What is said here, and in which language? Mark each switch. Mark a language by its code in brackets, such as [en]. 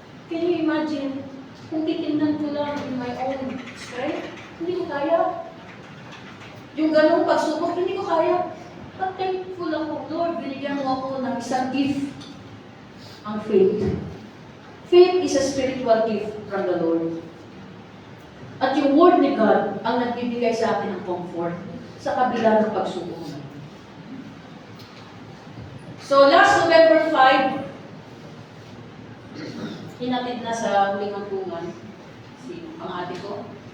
[en] Can you imagine, [tl] kung titingnan ko lang [en] in my own strength, [tl] hindi ko kaya. Yung ganung pagsubok, hindi ko kaya. [en] But thankful [tl] ako, Lord, binigyan mo ako ng isang gift. Ang faith. [en] Faith is a spiritual gift from the Lord. [tl] At yung word ni God ang nagbibigay sa akin ng comfort sa kabila ng pagsubok. So last November 5, hinatid na sa huling hantungan si ang ate ko.